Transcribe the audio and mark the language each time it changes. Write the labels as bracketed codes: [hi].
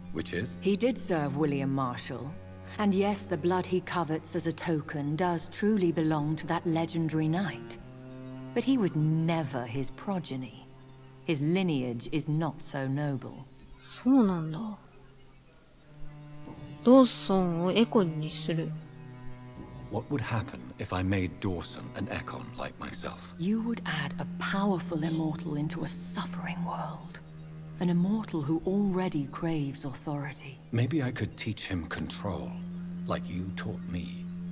[en] Which is? He did serve William Marshall, and yes, the blood he covets as a token does truly belong to that legendary knight. But he was never his progeny. His lineage is not so noble. [ja] そうなんだ。ドーソンをエコンにする。 [en] What would happen if I made Dawson an Econ like myself? You would add a powerful immortal into a suffering world. An immortal who already craves authority. Maybe I could teach him control, like you taught me.